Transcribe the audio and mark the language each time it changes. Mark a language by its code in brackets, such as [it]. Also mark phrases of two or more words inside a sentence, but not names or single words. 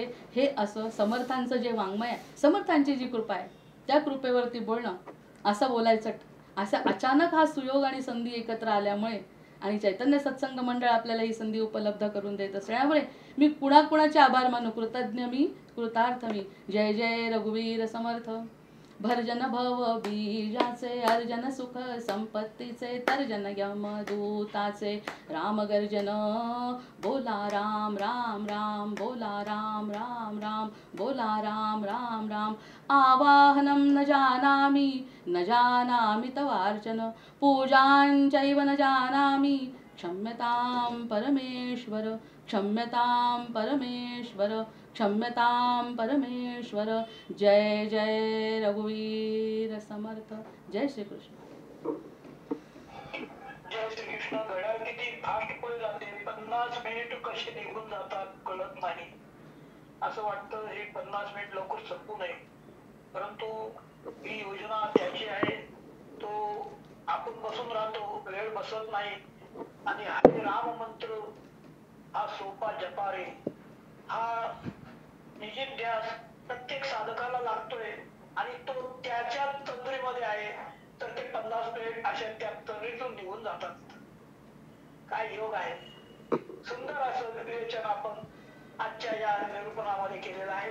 [mr] हे असं समर्थांचं जे वाङ्मय आहे, समर्थांची जी कृपा आहे त्या कृपेवरती बोलणं, असं बोलायचं. असं अचानक हा सुयोग आणि संधी एकत्र आल्यामुळे आणि चैतन्य सत्संग मंडळ आपल्याला ही संधी उपलब्ध करून देत असल्यामुळे मी कुणाकुणाचे आभार मानू. कृतज्ञ मी, कृतार्थ मी. जय जय रघुवीर समर्थ. भरजन भव बीजाचे, अर्जन सुख संपत्तीचे, तर्जन यमदूताचे, राम गर्जन बोला राम राम राम, बोला राम राम राम, बोला राम राम राम. [sa] आवाहनं न जानामि, न जानामि तवार्चन, पूजाञ्चैव न जानामि, क्षम्यतां परमेश्वर, क्षम्यतां परमेश्वर, क्षम्यतां परमेश्वर. [mr] जय जय रघुवीर समर्थ. जय श्री कृष्ण. जय श्री कृष्ण. घड्याळ किती फास्ट पुढे जाते, 50 मिनिट कसे निघून जातात कळत नाही. असं वाटतं हे 50 मिनिट लवकर संपू नये, परंतु ही योजना त्याची आहे. तो आपण बसून राहतो, वेळ बसत नाही. आणि हरे राम मंत्र हा सोपा जपारे हा निश्चित ध्यास प्रत्येक साधकाला लागतोय आणि तो त्याच्या तंद्रीमध्ये आहे. तर ते 50 मिनिट अशा त्या तंद्रीतून निघून जातात. काय योग आहे. सुंदर असं विवेचन आपण आजच्या या निरूपणामध्ये केलेलं आहे.